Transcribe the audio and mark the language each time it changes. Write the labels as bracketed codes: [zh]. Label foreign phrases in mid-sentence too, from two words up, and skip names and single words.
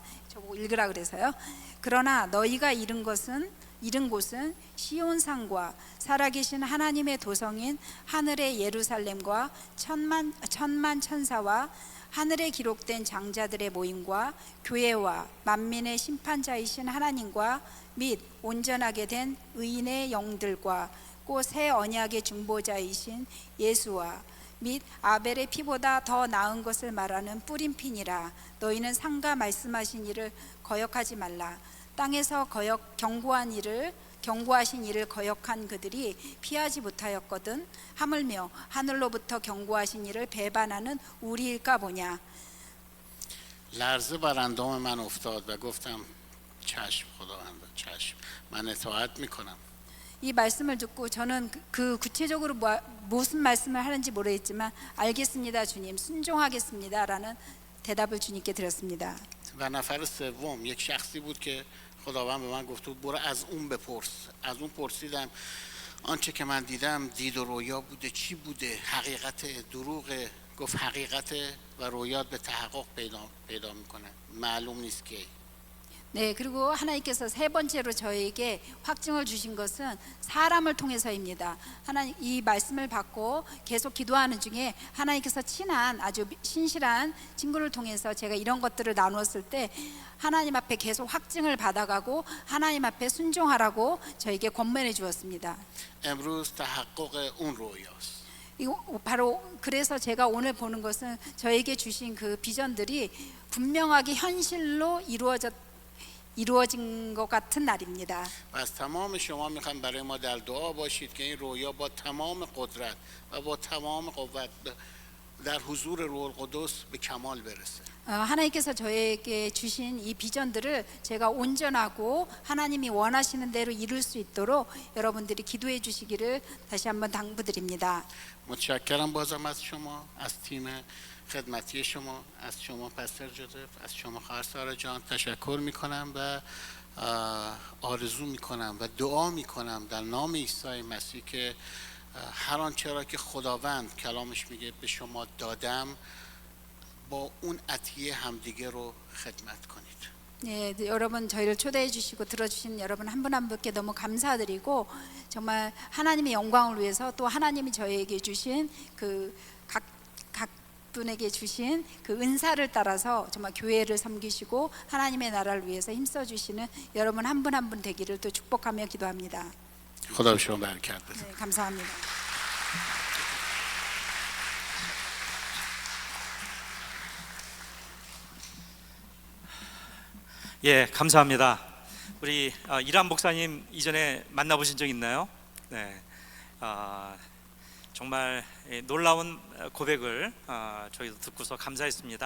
[ko] 저보고 읽으라 그래서요. 그러나 너희가 잃은 곳은 시온산과 살아계신 하나님의 도성인 하늘의 예루살렘과 천만 천사와 하늘에 기록된 장자들의 모임과 교회와 만민의 심판자이신 하나님과 및 온전하게 된 의인의 영들과 곧 새 언약의 중보자이신 예수와 및 아벨의 피보다 더 나은 것을 말하는 뿌린 피니라. 너희는 상가 말씀하신 일을 거역하지 말라. 땅에서 경고하신 일을 거역한 그들이 피하지 못하였거든. 하물며 하늘로부터 경고하신 일을 배반하는 우리일까 보냐. [fa] لرزه بر اندام من افتاد و گفتم چشم خداوند، چشم، من اطاعت میکنم. 이 말씀을 듣고 저는 그 구체적으로 무슨 말씀을 하는지 모르겠지만 알겠습니다 주님, 순종하겠습니다라는 대답을 주님께 드렸습니다. و نفر سوم یک شخصی بود که خداوند به من گفت بود برو از اون بپرس. از اون پرسیدم آنچه که من دیدم دید و رویا بوده، چی بوده، حقیقت، دروغه؟ گفت حقیقته و رویات به تحقق پیدا میکنه، معلوم نیست که. [ko] 네, 그리고 하나님께서 세 번째로 저에게 확증을 주신 것은 사람을 통해서입니다. 하나님, 이 말씀을 받고 계속 기도하는 중에 하나님께서 친한 아주 신실한 친구를 통해서 제가 이런 것들을 나누었을 때 하나님 앞에 계속 확증을 받아가고 하나님 앞에 순종하라고 저에게 권면해 주었습니다. [fa] امروز تحقق اون رویاست. [ko] 바로 그래서 제가 오늘 보는 것은 저에게 주신 그 비전들이 분명하게 현실로 이루어진 것 같은 날입니다. [fa] و از تمام شما میخوام برای ما در دعا باشید که این رویا با تمام قدرت و با تمام قوت در حضور روح القدس به کمال برسه. [ko] 하나님께서 저에게 주신 이 비전들을 제가 온전하고 하나님이 원하시는 대로 이룰 수 있도록 여러분들이 기도해 주시기를 다시 한번 당부드립니다. [fa] متشکرم بازم از شما، از تیم خدمتی شما، از شما پستر جوزف، از شما خواهر سارا جان تشکر میکنم و آرزو میکنم و دعا میکنم در نام عیسی مسیح که هر آنچه را که خداوند کلامش میگه به شما دادم با اون عطیه همدیگه رو خدمت کنید. [ko] 네, 여러분 저희를 초대해 주시고 들어주신 여러분 한 분 한 분께 너무 감사드리고 정말 하나님의 영광을 위해서 또 하나님이 저희에게 주신 그 각 분에게 주신 그 은사를 따라서 정말 교회를 섬기시고 하나님의 나라를 위해서 힘써 주시는 여러분 한 분 한 분 되기를 또 축복하며 기도합니다. [fa] خدا به شما برکت بده. [ko] 네, 감사합니다. 예, 감사합니다. 우리 이란 목사님 이전에 만나보신 적 있나요? 네, 정말 놀라운 고백을 저희도 듣고서 감사했습니다.